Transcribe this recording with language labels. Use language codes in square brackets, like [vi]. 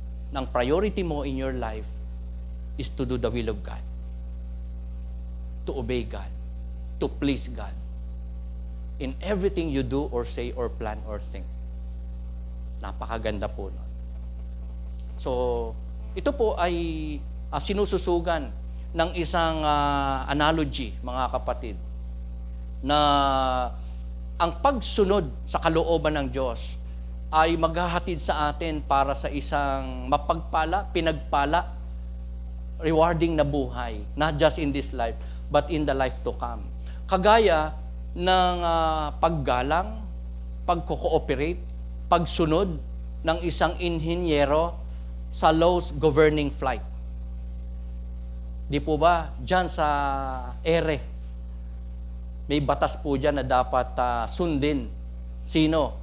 [tl] Ang priority mo [en] in your life is to do the will of God. To obey God. To please God. In everything you do or say or plan or think. [tl] Napakaganda po nun. So, ito po ay sinususugan ng isang analogy, mga kapatid, na ang pagsunod sa kalooban ng Diyos ay maghahatid sa atin para sa isang mapagpala, pinagpala, rewarding na buhay. [en] Not just in this life, but in the life to come. [tl] Kagaya ng paggalang, pagko-cooperate, pagsunod ng isang inhinyero sa [en] laws governing flight. [tl] Di po ba, dyan sa ere, may batas po dyan na dapat sundin. Sino?